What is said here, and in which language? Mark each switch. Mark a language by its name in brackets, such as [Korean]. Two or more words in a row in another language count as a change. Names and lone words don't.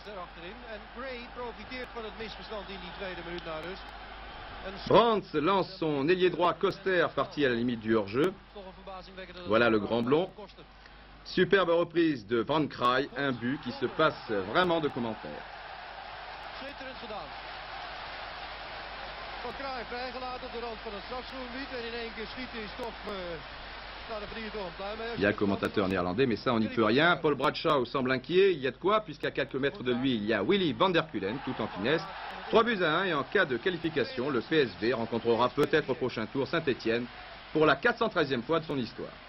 [French] Brands lance son ailier droit Koster parti à la limite du hors-jeu. Voilà le grand blond. Superbe reprise de Van Kraai, un but qui se passe vraiment de commentaires. [Dutch] Van Kraai vrijgelaten op de rand van het strafschopgebied en in één keer schieten is toch... [French] Il y a le commentateur néerlandais, mais ça on n'y peut rien. Paul Bradshaw semble inquiet, il y a de quoi, puisqu'à quelques mètres de lui, il y a Willy van der Kulen, tout en finesse. 3-1 et en cas de qualification, le PSV rencontrera peut-être au prochain tour Saint-Étienne pour la 413e fois de son histoire.